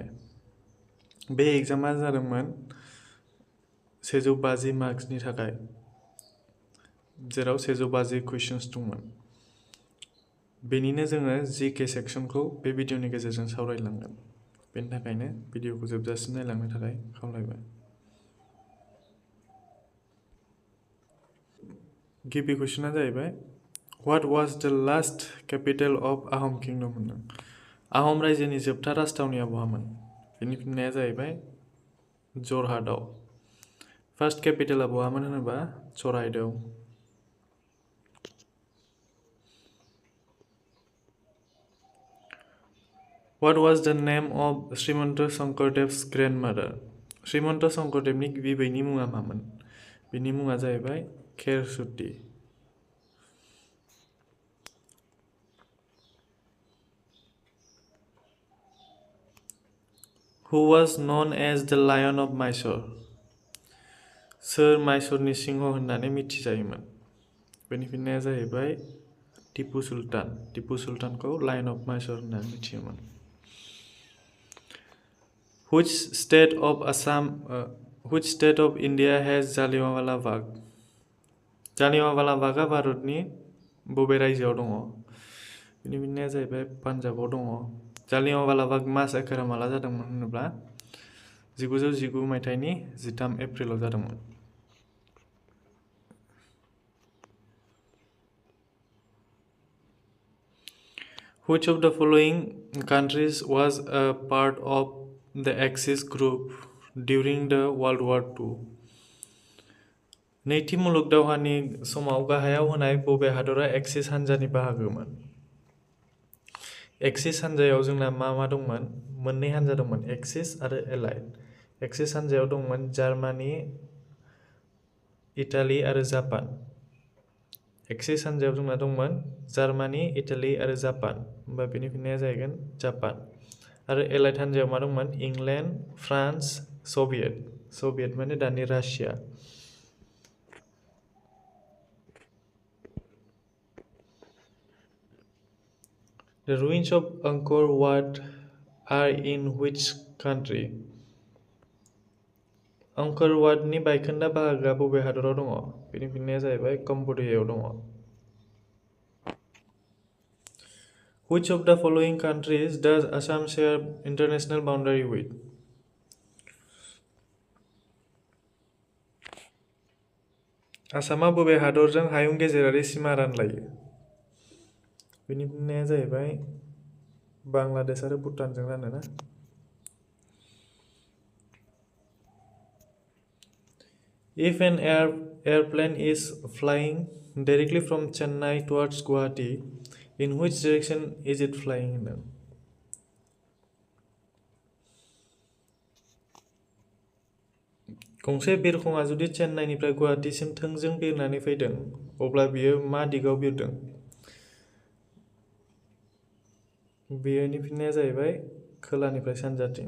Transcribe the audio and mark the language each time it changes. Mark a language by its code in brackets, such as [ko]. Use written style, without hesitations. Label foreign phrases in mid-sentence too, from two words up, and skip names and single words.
[brx] बे एग्जामा जादोंमोन 150 मार्क्सनि थाखाय, जेराव 150 कुइसन्स दंमोन। बेनिनो जोङो GK सेक्सनखौ बे भिडिअनि गेजेरजों सावरायलांगोन। बेनि थाखायनो भिडिअखौ जोबजासिम नायलांनो थाखाय खावलायबाय। गिबि कुइसना जाहैबाय [en] What was the last capital of Ahom Kingdom [brx] होनदों। आहम रायजोनि जोबथा राजथावनिया बहामोन? बेनि फिननाया जाहैबाय जरहाटआव। फार्स्ट केपिटेला बहामोन होनोबा चराइदेउ। [en] What was the name of Srimanta Shankardev's grandmother? [brx] श्रीमन्त शंकरदेवनि बिबैनि मुङा मामोन? बिनि मुङा जाहैबाय खेरसुति। [en] Who was known as the Lion of Mysore? [brx] सोर माइसुरनि सिंह होननानै मिथिजायोमोन? बेनि फिननाया जाहैबाय टिपु सुल्तान। टिपु सुल्तानखौ [en] Lion of Mysore [brx] होननानै मिथियोमोन। [en] Which state of India has Jallianwala Bagh? [brx] जालियांवाला बागआ भारतनि बबे रायजोआव दङ? बेनि फिननाया जाहैबाय पान्जाबाव दङ। जालियांवाला बाग मासाकारा माला जादोंमोन होनोब्ला 1919 मायथाइनि 13 एप्रिलाव जादोंमोन। [en] Which of the following countries was a part of the Axis group during the World War II? [brx] नैथि मुलुग दावहानि समाव गाहायाव होनाय बबे हादरा एक्सिस हान्जानि बाहागोमोन? एक्सिस हान्जायाव जोंना मा दंमोन? मोननै हान्जा दंमोन, एक्सिस आरो एलाइड। एक्सिस हान्जायाव दंमोन जार्मानी, इटाली आरो जापान। एक्सिस हान्जायाव जोंना दंमोन जार्मानी, इटाली आरो जापान। होमबा बेनि फिननाया जाहैगोन जापान। आरो एलाइड हान्जायाव मा दंमोन? इंलेन्ड, फ्रान्स, सभियेट। सभियेट माने दानि रासिया। [en] The ruins of Angkor Wat are in which country? [brx] अंकर वाटनि बायखोन्दा बाहागोआ बबे हादराव दङ? बेनि फिननाया जाहैबाय कम्बोडियायाव दङ। [en] Which of the following countries does Assam share international boundary with? [brx] आसामा बबे हादरजों हायुं गेजेरारि सीमा रानलायो? बेनि फिननाया जाहैबाय बांलादेश आरो भुटानजों रानोना। [en] If an airplane is flying directly from Chennai towards Guwahati, in which direction is it flying? [brx] गंसे बिरखंआ जुदि चेन्नाइनिफ्राय गुवाहाटीसिम थोंजों बिरनानै फैदों, अब्ला बियो मा दिगाव बिरदों? बेनि फिननाया जाहैबाय खोलानिफ्राय सानजाथिं।